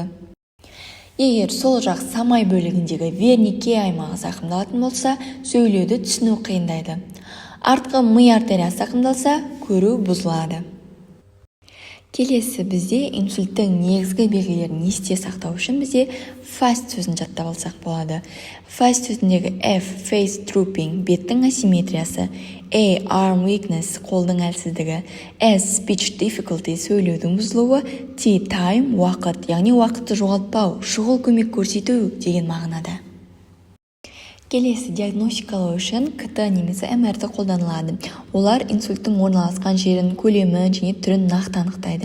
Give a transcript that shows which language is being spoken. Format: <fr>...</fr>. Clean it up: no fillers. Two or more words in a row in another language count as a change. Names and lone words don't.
<kk>Егер сол жақ самай бөлігіндегі вернике аймағы зақымдалатын болса, сөйлеуді түсіну қиындайды. Артқы ми артериясы зақымдалса, көру бұзылады. Келесі бізде инсульттің негізгі белгілерін есте сақтау үшін бізде FAST сөзін жаттап алсақ болады. FAST сөзіндегі F –</kk> <en>face drooping,</en> <kk>беттің асимметриясы,</kk> <en>A – arm weakness,</en> <kk>қолдың әлсіздігі, S –</kk> <en>speech difficulty,</en> <kk>сөйлеудің бұзылуы, T – time, уақыт, яғни уақытты жоғалтпау, шұғыл көмек көрсету деген мағынада. Келесі диагностикалау үшін КТ немесе МРТ қолданылады. Олар инсульттың орналасқан жерін, көлемін және түрін нақты анықтайды.</kk>